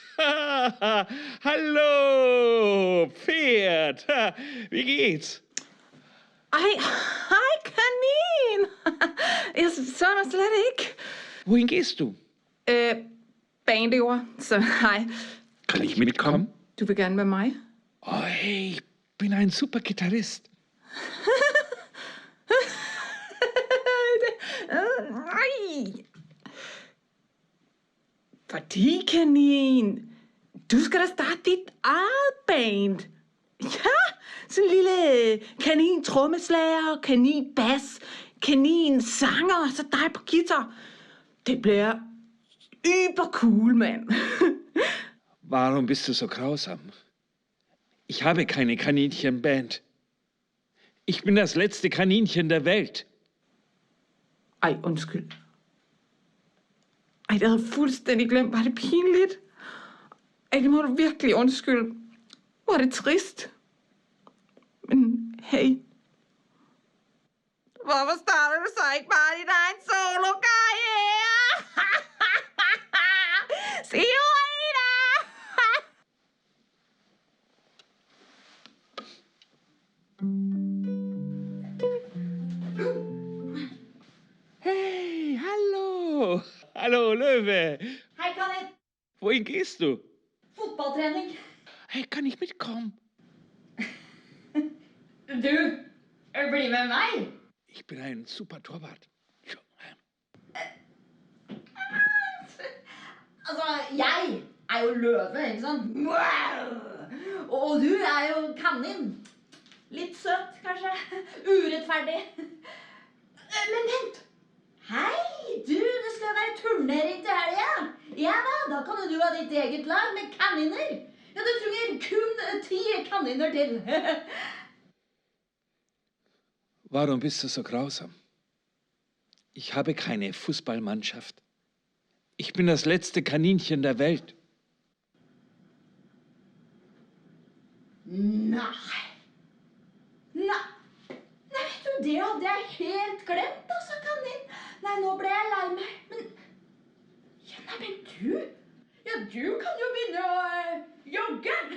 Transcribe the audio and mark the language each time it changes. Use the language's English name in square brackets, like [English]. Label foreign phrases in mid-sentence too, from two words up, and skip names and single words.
[German] Hallo, Pferd! Wie geht's? [Danish] Hej, kanin! Jeg så dig slet ikke. [German] Wohin gehst du? [Danish] Bandeord, så hej. [German] Kann ich mitkommen? [Danish] Du vil gerne med mig? [German] Oh, hey, ich bin ein super Gitarrist. [Danish] Nej. Fordi, kanin, du skal da starte dit eget band. Ja, sådan en lille kanin-trommeslager, kanin-bass, kanin-sanger, og så dig på guitar. Det bliver übercool, mand. [German] Warum bist du so grausam? Ich habe keine Kaninchenband. Ich bin das letzte Kaninchen der Welt. [Danish] Ej, undskyld. Ej, det havde jeg fuldstændig glemt. Var det pinligt? Ej, det må du virkelig undskylde. Hvor er det trist. Men hey. Hvorfor starter du så ikke bare din egen solo-karriere? [English] See you later! [German] Hey, hallo! Hallo, Löwe! [Norwegian] Hei, kanin. [German] Wohin gehst du? [Norwegian] Fotballtrening. [German] Hey, kann ich mitkommen? [Norwegian] Du, bli med meg. [German] Ich bin ein super Torwart. [Norwegian] Altså, jeg er jo løve, ikke sant? Og du er jo kanin. Litt søt, kanskje. Urettferdig. Men vent. Hei, du, det skal være turnering til helgen. Ja da kan du ha ditt eget lag med kaniner. Ja, du trenger kun 10 kaniner til. [German] Warum bist du so grausam? Ich habe keine Fußballmannschaft. Ich bin das letzte Kaninchen der Welt. [Norwegian] Nei. Vet du, det hadde jeg helt glemt, altså, kanin. Nei, nå ble jeg lei meg. Men du? Ja, du kan jo begynne å jogge.